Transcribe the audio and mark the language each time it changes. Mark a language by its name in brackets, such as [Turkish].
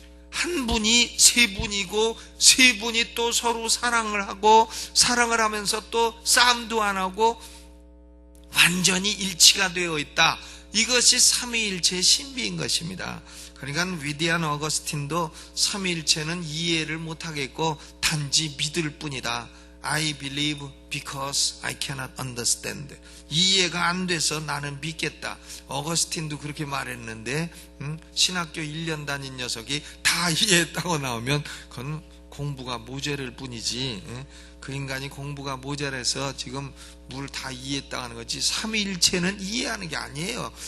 [Korean] 한 분이 세 분이고 세 분이 또 서로 사랑을 하고 사랑을 하면서 또 싸움도 안 하고 완전히 일치가 되어 있다. 이것이 삼위일체의 신비인 것입니다. 그러니까 위대한 어거스틴도 삼위일체는 이해를 못하겠고 단지 믿을 뿐이다. [English] I believe because I cannot understand. [Korean] 이해가 안 돼서 나는 믿겠다. 어거스틴도 그렇게 말했는데 신학교 1년 다닌 녀석이 다 이해했다고 나오면 그건 공부가 모자랄 뿐이지. 그 인간이 공부가 모자라서 지금 뭘 다 이해했다고 하는 거지, 삼위일체는 이해하는 게 아니에요.